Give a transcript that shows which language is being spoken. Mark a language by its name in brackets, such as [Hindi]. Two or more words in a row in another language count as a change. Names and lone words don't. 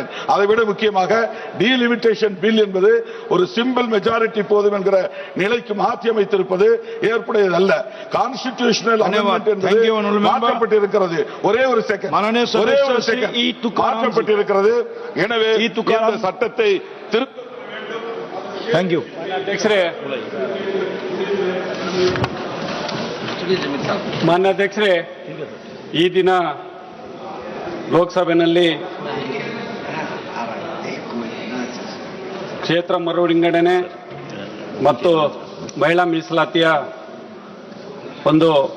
[Tamil] அதைவிட முக்கியமாக [English] delimitation bill [Tamil] என்பது ஒரு [English] simple majority [Tamil] போதும் என்கிற நிலைக்கு மாற்றி அமைத்திருப்பது ஏற்புடையதல்ல. [English] constitutional amendment [Tamil] என்பது மாற்றப்பட்டிருக்கிறது. ஒரே ஒரு செகண்ட் மாற்றப்பட்டிருக்கிறது. எனவே இந்த சட்டத்தை திரும்ப [English] thank you [Kannada] ಮಾನ್ಯ ಅಧ್ಯಕ್ಷರೇ, ಈ ದಿನ ಲೋಕಸಭೆಯಲ್ಲಿ ಕ್ಷೇತ್ರ ಮರು ವಿಂಗಡಣೆ ಮತ್ತು ಮಹಿಳಾ ಮೀಸಲಾತಿಯ ಒಂದು